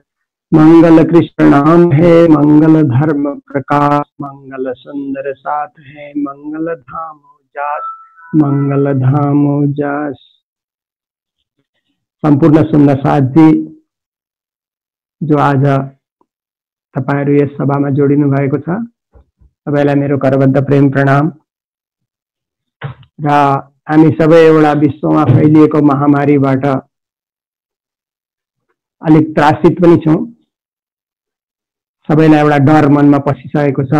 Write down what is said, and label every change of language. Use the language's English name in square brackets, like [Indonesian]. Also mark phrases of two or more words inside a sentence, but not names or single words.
[Hindi] मंगल कृष्ण नाम है, मंगल धर्म प्रकाश, मंगल सुंदर साथ है, मंगल धाम जास, मंगल धाम जास। [Nepali] संपूर्ण सुंदर साथ जी जो आज तपाईहरु यस सभामा जोडिनु भएको छ, सबैलाई मेरो करबद्ध प्रेम प्रणाम। र हामी सबै एउटा विश्वमा फैलिएको महामारीबाट अलिक त्रासित पनि छौं। सबैलाई एउटा डर मनमा पसिसकेको छ।